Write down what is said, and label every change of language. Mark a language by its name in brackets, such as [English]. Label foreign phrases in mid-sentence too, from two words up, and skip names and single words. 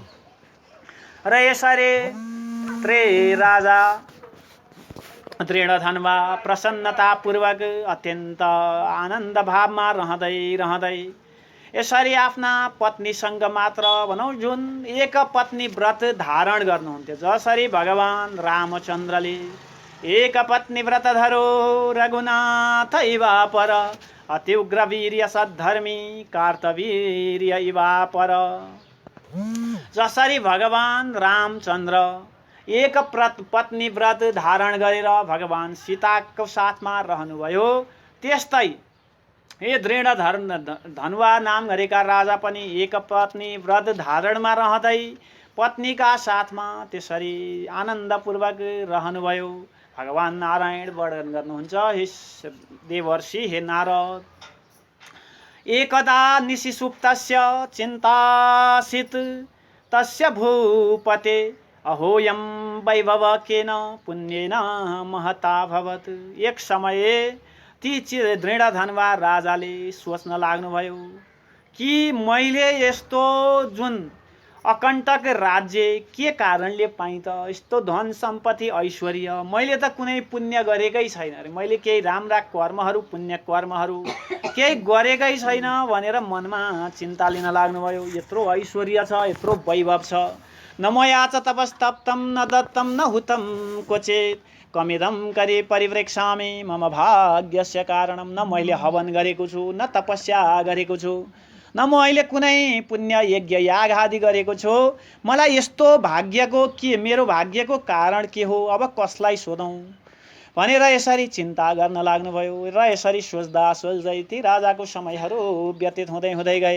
[Nepali] र यसरी राजा दृढधनुवा प्रसन्नतापूर्वक अत्यन्त आनन्द भावमा रहँदै यसरी आफ्ना पत्नीसँग मात्र भनौँ जुन एक पत्नी व्रत धारण गर्नुहुन्थ्यो। जसरी भगवान रामचन्द्रले एक पत्नी व्रत [Sanskrit] धरो रघुनाथ इवा पर अति उग्र वीर्य सद्धर्मी कार्तवीर्य इवा पर। [Nepali] जसरी भगवान रामचन्द्र एक पत्नी व्रत धारण गरेर भगवान सीताको साथमा रहनुभयो, त्यस्तै हे दृढधनुवा नाम गरेका राजा पनि एक पत्नी व्रत धारणमा रहँदै पत्नीका साथमा त्यसरी आनन्दपूर्वक रहनुभयो। भगवान नारायण वर्णन गर्नुहुन्छ, [Sanskrit] हे देवर्षि, हे नारद, एकदा निशिसुप्तस्य चिन्तासित तस्य भूपते अहोयं वैभव केन पुण्येन महता भवत्। [Nepali] एक समय ती दृढधनुवा राजाले सोच्न लाग्नुभयो कि मैले यस्तो जुन अकण्टक राज्य के कारणले पाएँ त, यस्तो धन सम्पत्ति ऐश्वर्य मैले त कुनै पुण्य गरेकै छैन रे, मैले केही राम्रा कर्महरू पुण्य कर्महरू केही गरेकै छैन भनेर मनमा चिन्ता लिन लाग्नुभयो। यत्रो ऐश्वर्य छ, यत्रो वैभव छ, [Sanskrit] न मया च तपस्तप्तं न दत्तं न हुतं क्वचित् कमिदं करि परिवृक्षामि मम भाग्यस्य कारणं। [Nepali] न मैले हवन गरेको छु, न तपस्या गरेको छु, न मैले कुनै पुण्य यज्ञ याग आदि गरेको छु। मलाई यस्तो भाग्यको के, मेरो भाग्यको कारण के हो? अब कसलाई सोधौँ? भनेर यसरी चिन्ता गर्न लाग्नुभयो र यसरी सोच्दा सोच्दै ती राजाको समयहरू व्यतीत हुँदै हुँदै गए।